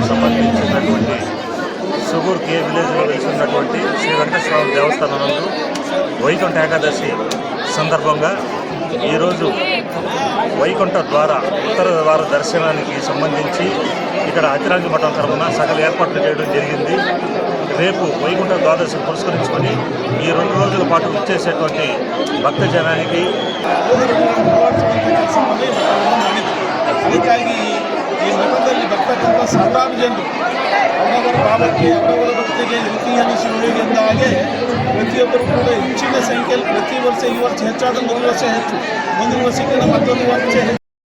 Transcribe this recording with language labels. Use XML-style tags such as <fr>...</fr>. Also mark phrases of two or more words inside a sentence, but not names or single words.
<te>సంబంధించినటువంటి సుగూర్ కే విలేజ్లో వెలిసినటువంటి శ్రీ వెంకటేశ్వర దేవస్థానం నందు వైకుంఠ ఏకాదశి సందర్భంగా ఈరోజు వైకుంఠ ద్వార ఉత్తర ద్వార దర్శనానికి సంబంధించి ఇక్కడ హతిరాజ మఠం తరఫున సకల ఏర్పాట్లు చేయడం జరిగింది. రేపు వైకుంఠ ద్వాదశి పురస్కరించుకొని ఈ 2 రోజుల పాటు ఇచ్చేసేటువంటి భక్త జనానికి</te> <kn>ಈ ಮಠದಲ್ಲಿ ಬರ್ತಕ್ಕಂಥ ಸಾವಿರಾರು ಜನರು ಅವರವರ ಭಾವಕ್ಕೆ ಅವರವರ ಭಕ್ತಿಗೆ ರೀತಿ ಅನಿಸುವುದಿಗೆ ಹಾಗೆ ಪ್ರತಿಯೊಬ್ಬರು ಕೂಡ ಹೆಚ್ಚಿನ ಸಂಖ್ಯೆಯಲ್ಲಿ ಪ್ರತಿ ವರ್ಷ ಈ ವರ್ಷ ಹೆಚ್ಚಾದ 1 ವರ್ಷ ಹೆಚ್ಚು, ಮುಂದಿನ ವರ್ಷಕ್ಕಿಂತ ಮತ್ತೊಂದು ವರ್ಷ ಹೆಚ್ಚು.</kn>